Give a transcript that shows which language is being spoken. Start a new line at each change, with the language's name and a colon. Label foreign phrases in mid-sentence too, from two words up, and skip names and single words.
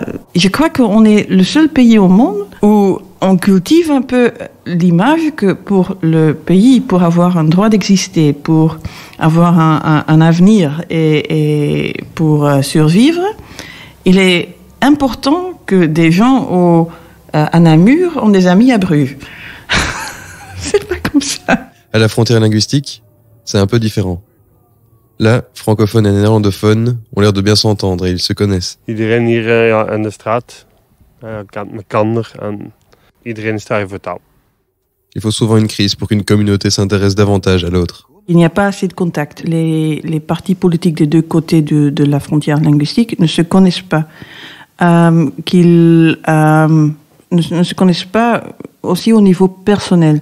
French: Je crois qu'on est le seul pays au monde où on cultive un peu l'image que pour le pays, pour avoir un droit d'exister, pour avoir un avenir et pour survivre, il est important que des gens à Namur ont des amis à Bruges. C'est pas comme ça. À la frontière linguistique, c'est un peu différent. Là, francophones et néerlandophones ont l'air de bien s'entendre et ils se connaissent.
Dutch: Iedereen hier aan de straat kent elkaar en iedereen is daar voor taal.
French: Il faut souvent une crise pour qu'une communauté s'intéresse davantage à l'autre. Il n'y a pas assez de contact. Les partis politiques des deux côtés de la frontière linguistique ne se connaissent pas. Qu'ils ne se connaissent pas aussi au niveau personnel.